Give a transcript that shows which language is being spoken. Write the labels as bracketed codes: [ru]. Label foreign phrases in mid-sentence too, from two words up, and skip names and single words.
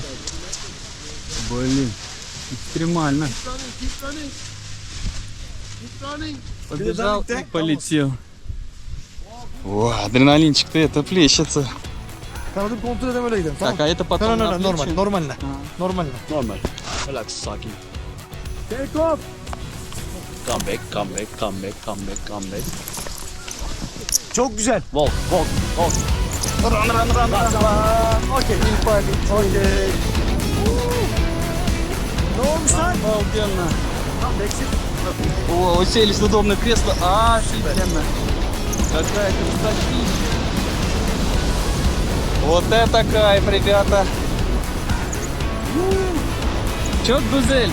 [ru] Блин, экстремально. Побежал и полетел. О, адреналинчик-то это плещется. Так, а это потом на плечи? Нормально. Нормально. [en] Relax, sakin. Take off. Come back. [tr] Çok güzel. [en] Walk. Run. Okey. Okey. [tr] Ne olmuş lan? [ru] Обалденно. [en] Exit. [ru] О, уселись в удобное кресло. Офигенно. Какая красотища. Вот это кайф, ребята. [tr] Çok güzel.